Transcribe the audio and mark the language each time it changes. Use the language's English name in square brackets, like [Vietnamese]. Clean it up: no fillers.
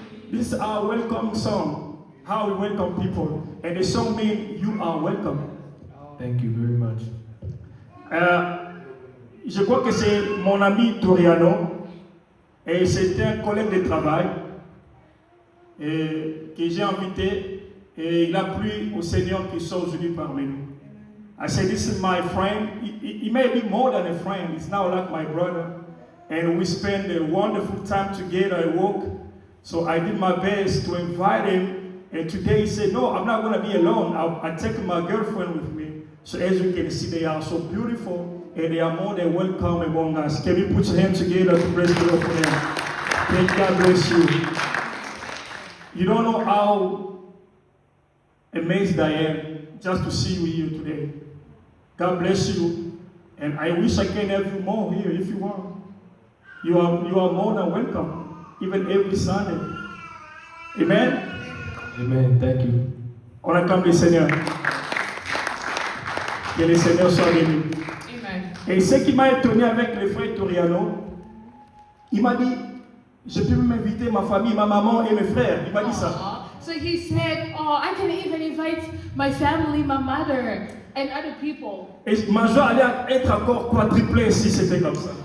[English] This is our welcome song. How we welcome people. And the song means you are welcome. Thank you very much. [French] Je crois que c'est mon ami Toriano et c'est un collègue de travail que j'ai invité et il a plu au Seigneur qui sont aujourd'hui parmi nous. [English] I said, this is my friend. He may be more than a friend. He's now like my brother. And we spend a wonderful time together at work. So I did my best to invite him. And today he said, no, I'm not going to be alone. I take my girlfriend with me. So as you can see, they are so beautiful. And they are more than welcome among us. Can we put your hands together to praise the Lord for them? Thank God bless you. You don't know how amazed I am just to see you here today. God bless you. And I wish I can have you more here if you want. You are more than welcome, even every Sunday. Amen? Amen. Thank you. [French] On acclame le Seigneur. Que le Seigneur soit béni. Amen. Et ce qui m'a étonné avec le frère Toriano, il m'a dit, je peux même inviter ma famille, ma maman et mes frères. Il m'a dit ça. [English] So he said, oh, I can even invite my family, my mother, and other people. [French] Et ma joie allait être encore quadruplée si c'était comme ça.